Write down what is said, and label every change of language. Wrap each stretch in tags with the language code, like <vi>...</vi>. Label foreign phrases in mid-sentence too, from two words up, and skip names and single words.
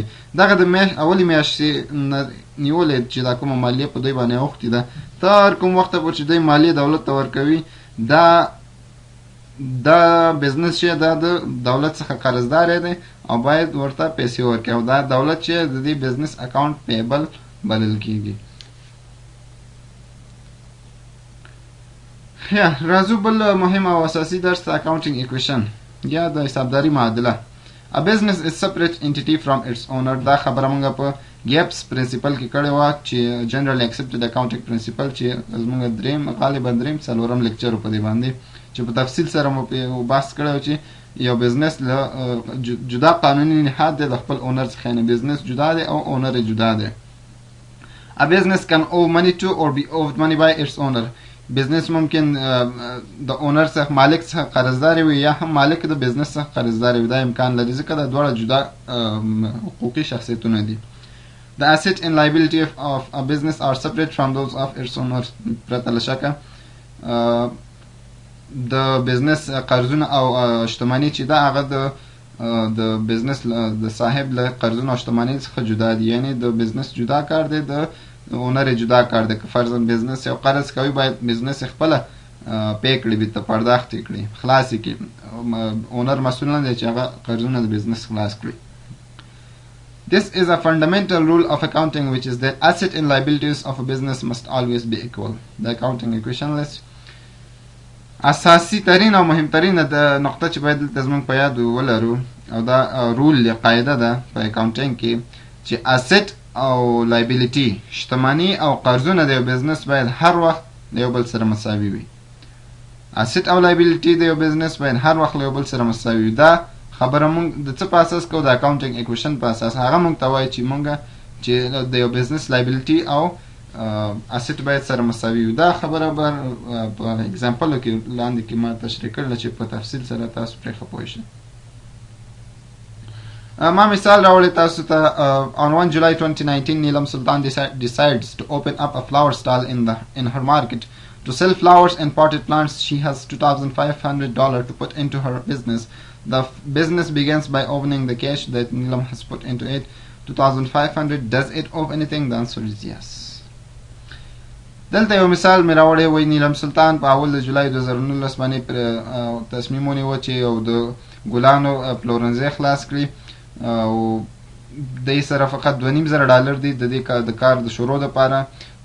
<ps>دغه د اولې میاشتې نیولې چې دا کومه مالیه په دوی باندې اوښتې ده، تر کوم وخته پورې چې دوی مالیه دولت ته ورکوي، دا بزنس چې دا د دولت څخه قرضدار دی او باید ورته پیسې ورکوي، او دا دولت چې د دې بزنس</ps> <en>account payable</en> <ps>بلل کېږي. یا راځو بل مهم او اساسي درس د</ps> <en>accounting equation</en> <ps>یا د حسابداري معادله.</ps> <en>A business is separate entity from its owner.</en> <ps>دا خبره موږ په</ps> <en>GAAP principle</en> <ps>کې کړې وه چې</ps> <en>general accepted accounting principle,</en> <ps>چې زموږ غالبا دریم څلورم لیکچر په دې باندې چې په تفصیل سره مو بحث کړی و چې یو بزنس له جدا قانوني نهاد دی د خپل اونر څخه، یعنې بزنس جدا دی او اونر جدا دی.</ps> <en>A business can owe money to or be owed money by its owner.</en> <ps>بزنس ممکن د اونر څخه مالک څخه قرضدار وي یا هم مالک د بزنس څخه قرضدار وي، دا امکان لري ځکه دا دواړه جدا حقوقي شخصیتونه دي.</ps> <en>The asset and liability of a business are separate from those of its owner.</en> <ps>پرته له شکه د بزنس قرضونه او شتمني چې دا هغه د بزنس د صاحب له قرضونه او شتمنۍ څخه جدا دي، یعنې د بزنس جدا کار دی، د اونر جدا کار دی. که فرضاً بزنس یو قرض کوي، باید بزنس خپله پې کړي، بیرته پرداخت یې کړي، خلاص یې کړي. اونر مسؤل نه دی چې هغه قرضونه د بزنس خلاص کړي.</ps> <en>This is a fundamental rule of accounting, which is that asset and liabilities of a business must always be equal. The accounting equation list.</en> <ps>اساسي ترین او مهم ترینه د نقطه چې باید دلته زموږ په یاد ولرو، او دا رول یا قاعده ده په اکاونټینګ کې چې asset او liability، شتمني او قرضونه د یو بزنس باید هر وخت د یو بل سره مساوي وي. asset او liability د یو بزنس باید هر وخت له یو بل سره مساوي وي. دا خبره موږ د څه په اساس کوو؟ د</ps> <en>accounting equation</en> <ps>په اساس. هغه موږ ته وایي چې موږ چې د یو بزنس liability او asset باید سره مساوي وي. دا خبره به په اگزامپلو کې لاندې کې ما تشریح کړله چې په تفصیل سره تاسو پرې ښه پوه شئ. ما مثال راوړی تاسو ته.</ps> <en>On 1 July 2019, Neelam Sultan decides to open up a flower stall in her market. To sell flowers and potted plants, she has $2,500 to put into her business. The business begins by opening the cash that Neelam has put into it. $2,500. Does it owe anything? The answer is yes.</en> <ps>دلته یو مثال مې راوړی وی. نیلم سلطان په اول د جولای 2019 باندې تصمیم ونیوه چې یو د ګلانو پلورنځی خلاص کړي، او دې سره فقط $2,500 دی د دې د کار د شروع دپاره.</ps>